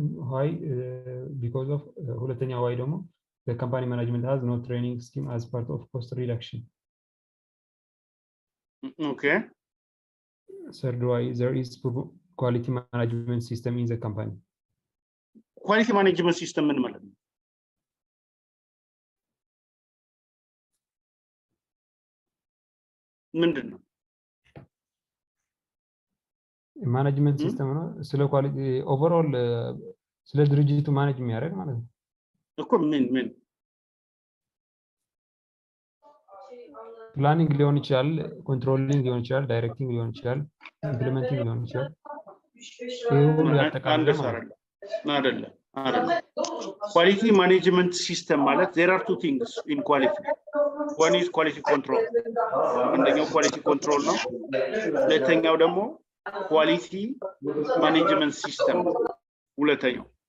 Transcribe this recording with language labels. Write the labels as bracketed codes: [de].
[en] why because of [am] ሁለተኛ [en] why ደግሞ the company management has no training scheme as part of cost reduction okay third why there is quality management system in the company quality management system [am] ምን ማለት ነው ምንድነው ማኔጅመንት ሲስተም ነው ስለ ኳሊቲ ኦቨርኦል ስለ ድርጅቱ ማኔጅ የሚያደርግ ማለት ነው እኮ ምን ፕላኒንግ ሊሆን ይችላል ኮንትሮሊንግ ሊሆን ይችላል ዳይሬክቲንግ ሊሆን ይችላል ኢምፕሊሜንቲንግ ሊሆን ይችላል ይሁን ያጠቃልላል አይደለም [en] quality management system [am] ማለት [en] there are two things in quality one is quality control [am] አንደኛው [en] quality control [am] ነው ሁለተኛው ደግሞ [en] quality management system [am] ሁለተኛው